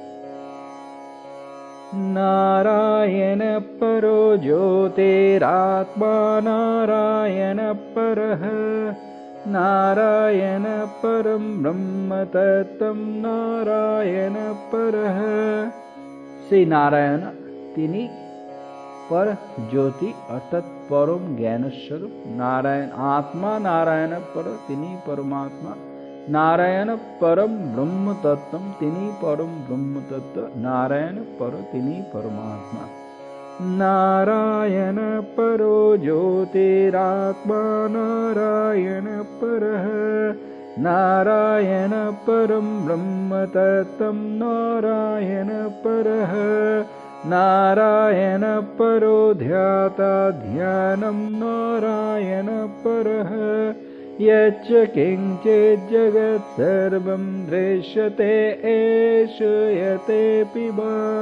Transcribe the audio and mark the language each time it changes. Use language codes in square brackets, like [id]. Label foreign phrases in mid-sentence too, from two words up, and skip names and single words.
[sa] नारायण परो ज्योतिरात्मा नारायण परः नारायण परं ब्रह्म तत्त्वं नारायण परः [bn] সেই নারায়ণ তিনি [sa] पर ज्योति अर्थात परम ज्ञान स्वरूप नारायण आत्मा नारायण पर तिनी परमात्मा नारायण परम ब्रह्म तत्व तिनी परम ब्रह्म तत्व नारायण पर तिनी परमात्मा नारायण परो ज्योतिरात्मा नारायण परः नारायण परम ब्रह्म तत्त्वं नारायण परः नारायण परो ध्याता ध्यानं नारायण परः यच्च किञ्चित् जगत् सर्वं दृश्यते श्रूयतेऽपि वा